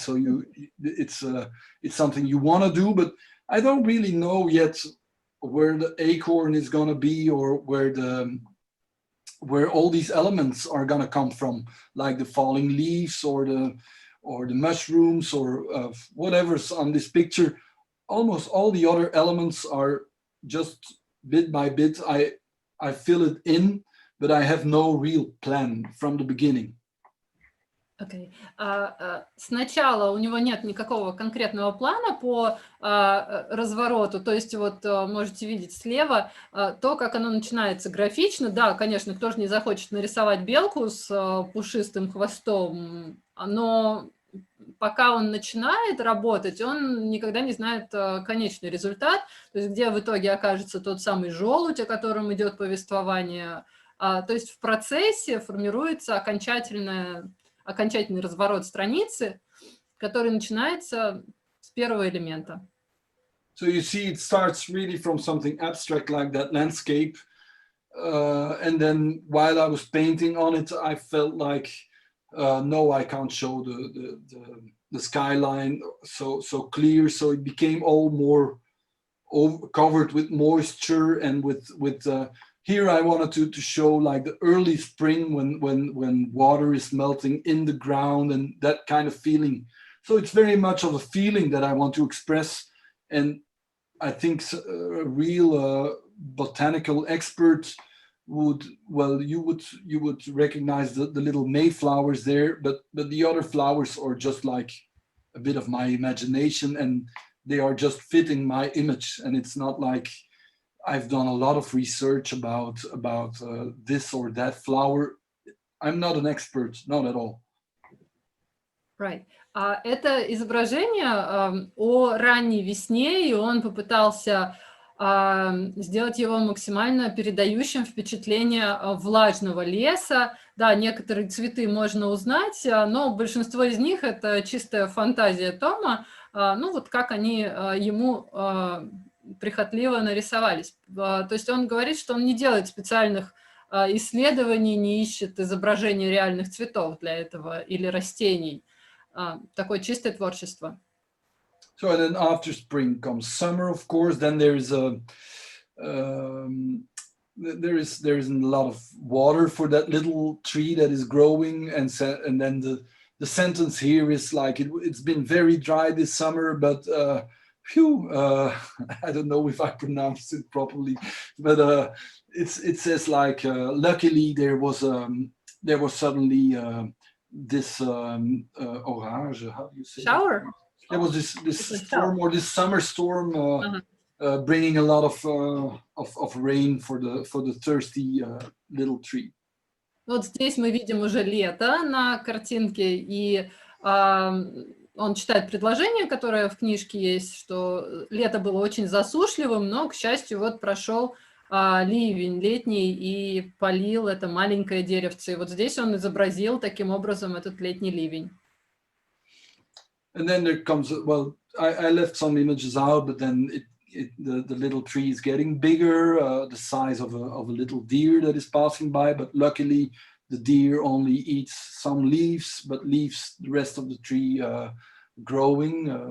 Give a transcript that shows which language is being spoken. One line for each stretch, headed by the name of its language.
English: So it's something you want to do, but I don't really know yet where the acorn is going to be, or where all these elements are going to come from, like the falling leaves or the mushrooms or whatever's on this picture. Almost all the other elements are just bit by bit. I fill it in, but I have no real plan from the beginning. Okay.
Russian: Сначала у него нет никакого конкретного плана по развороту, то есть вот можете видеть слева то, как оно начинается графично. Да, конечно, кто же не захочет нарисовать белку с пушистым хвостом, но пока он начинает работать, он никогда не знает конечный результат, то есть где в итоге окажется тот самый желудь, о котором идет повествование. То есть в процессе формируется окончательный разворот страницы, который начинается с первого элемента.
English: So you see, it starts really from something abstract like that landscape, and then while I was painting on it, I felt like, no, I can't show the skyline so clear. So it became all more covered with moisture and with here I wanted to show like the early spring when water is melting in the ground and that kind of feeling. So it's very much of a feeling that I want to express. And I think a real botanical expert would recognize the little mayflowers there, but the other flowers are just like a bit of my imagination, and they are just fitting my image. And it's not like I've done a lot of research about this or that flower. I'm not an expert, not at all. Right.
Russian: Это изображение о ранней весне, и он попытался сделать его максимально передающим впечатление влажного леса. Да, некоторые цветы можно узнать, но большинство из них это чистая фантазия Тома, ну вот как они ему прихотливо нарисовались. То есть он говорит, что он не делает специальных исследований, не ищет изображения реальных цветов для этого или растений. Такое чистое творчество.
English: So and then after spring comes summer, of course. Then there is a lot of water for that little tree that is growing, and then the sentence here is like it's been very dry this summer, but I don't know if I pronounced it properly, but it says like luckily there was suddenly this orage. How do you say? Shower. There was this storm or this summer storm bringing a lot of rain for the thirsty little tree.
Russian: Вот здесь мы видим уже лето на картинке, и он читает предложение, которое в книжке есть, что лето было очень засушливым, но, к счастью, вот прошел ливень летний и полил это маленькое деревце. И вот здесь он изобразил таким образом этот летний ливень.
English: And then there comes, well, I left some images out, but then the little tree is getting bigger, the size of a little deer that is passing by, but luckily the deer only eats some leaves, but leaves the rest of the tree growing